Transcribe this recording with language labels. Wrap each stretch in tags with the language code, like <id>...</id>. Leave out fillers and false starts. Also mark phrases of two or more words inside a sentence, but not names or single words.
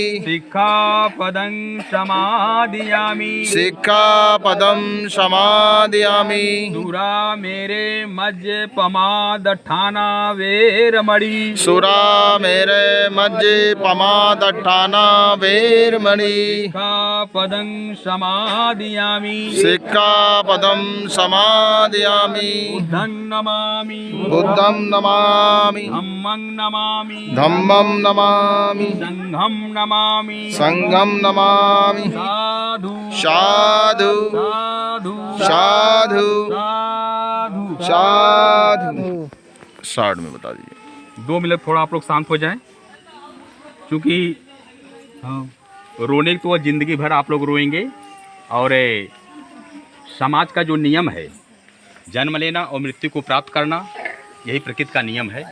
<pi>सिक्खापदं समादियामि सिक्खापदं समादयामि सुरा मेरे मज्जपमादठाना वेरमणि सुरा मेरे मज्जे पमादठाना वेरमणि सिक्खापदं समादियामि सिक्खापदं समादयामि बुद्धं नमामि बुद्धं नमामि धम्मं नमामि धम्मं नमामि संघं नमामि संघं नमामि साधु साधु साधु साधु साधु</pi> <hi>साधु। शॉर्ट में बता दीजिए। 2 मिनट थोड़ा आप लोग शांत हो जाएं, क्योंकि रोने तो ज़िंदगी भर आप लोग रोएंगे। और समाज का जो नियम है, जन्म लेना और मृत्यु को प्राप्त करना, यही प्रकृति का नियम है।</hi>